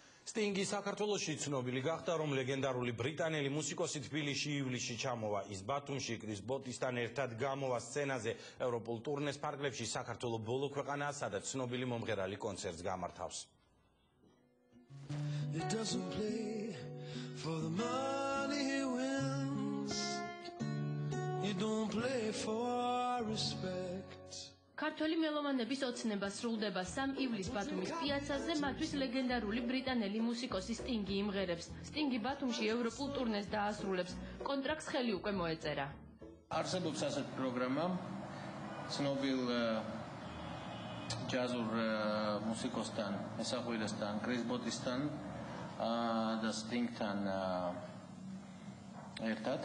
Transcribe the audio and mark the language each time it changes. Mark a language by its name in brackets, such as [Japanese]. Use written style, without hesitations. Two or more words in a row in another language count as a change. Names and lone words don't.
[Georgian] სტინგი საქართველოში ცნობილი გახდა, რომ ლეგენდარული ბრიტანელი მუსიკოსი თბილისში ივლისში ჩამოვა. ის ბათუმში კრის ბოტისთან ერთად გამოვა სცენაზე ევროპულ ტურნეს ფარგლებში საქართველოს ბოლო ქვეყანაა, სადაც ცნობილი მომღერალი კონცერტს გამართავს. [English] It doesn't play for the money he wins. You don't play for respect. [Georgian] ქართველი მელომანების ოცნება სრულდება 3 ივლისს ბათუმის პიაცაზე, მათთვის ლეგენდარული ბრიტანელი მუსიკოსი სტინგი იმღერებს. სტინგი ბათუმში ევროპულ ტურნეს დაასრულებს. კონტრაქტს ხელი უკვე მოეწერა. არსებობს ასეთი პროგრამა ცნობილ ჯაზურ მუსიკოსთან, მესახვილესთან, კრის ბოტისთან და სტინგთან ერთად.